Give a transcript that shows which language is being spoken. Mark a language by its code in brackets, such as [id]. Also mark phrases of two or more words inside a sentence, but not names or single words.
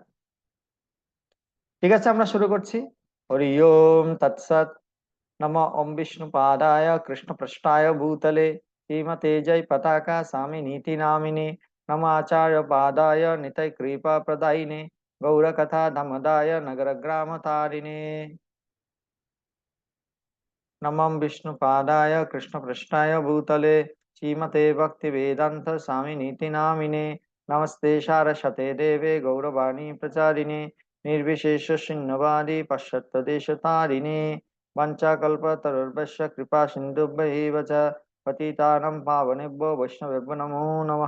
[bn] ঠিক আছে, আমরা শুরু করছি। [sa] হরি ওম তৎসৎ। নম ওম বিষ্ণু পাদায় কৃষ্ণ পৃষ্ঠায় ভূতলে শ্রীমতে জয় পতাকা স্বামী নীতি নামিনে নম আচার্য পাদায় নিতয় কৃপা প্রদায়িনে গৌরকথা ধমদায় নগর গ্রাম তারিणे नमः विष्णुपादाय कृष्णपृष्ठाय भूतले श्रीमते भक्तिवेदान्त स्वामिनीति नामिने नमस्ते सारस्वते देवे गौरवाणी प्रचारिणे निर्विशेष शून्यवादी पश्चात्तदेशतारिणे वञ्चाकल्पतरुर्भ्यश्च कृपा सिन्धुभ्यैव च पतितानं पावनेभ्यो वैष्णवेभ्यो नमो नमः।